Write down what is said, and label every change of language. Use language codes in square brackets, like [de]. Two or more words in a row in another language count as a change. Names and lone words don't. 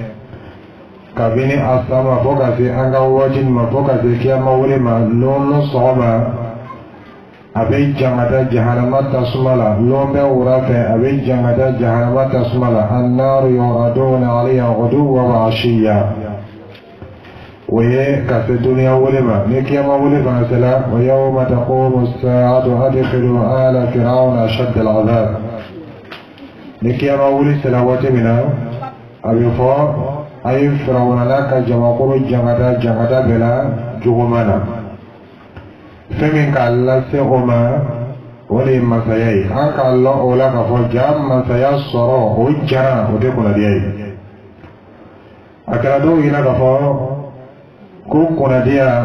[bm] kabini a sama fo ka se an ka waati ma fo ka se kiyama wele ma lɔn sɔgɔma a bɛ jangata jahanama tasuma la lɔn bɛ wura fɛ a bɛ jangata jahanama tasuma la [ar] النار يعرضون عليها غدوا وعشيا [bm] o ye ka se duniya wele ma ni kiyama wele fana sela [ar] ويوم تقوم الساعة أدخلوا على فرعون أشد العذاب [bm] ni kiyama wele sela waati min na a bɛ fɔ a ye firawuna n'a ka jamakulu jangata bɛɛ la juguman na fɛn min k'a lase o ma o de ye masaya ye an k'a lɔn o la k'a fɔ ja masaya sɔrɔ o jara o tɛ kunnadiya ye a kɛra dɔw ɲɛna k'a fɔ ko kunnadiya